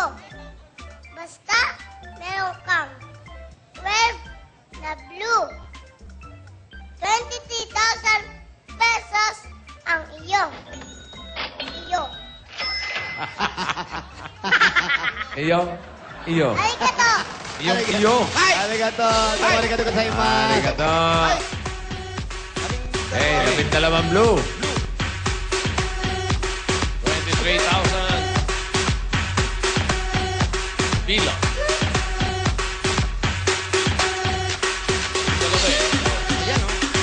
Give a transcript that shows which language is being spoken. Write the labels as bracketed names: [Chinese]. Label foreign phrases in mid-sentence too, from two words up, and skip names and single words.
[Filipino] Basta meron kang 12 na blue. 23,000 pesos ang iyong. Iyo. Arigato. Iyo. Arigato. [Japanese] ありがとうございます. [Filipino] Arigato. [English] Hey, 12 blue. [Filipino] 23,000. Bilang. Yan, oh.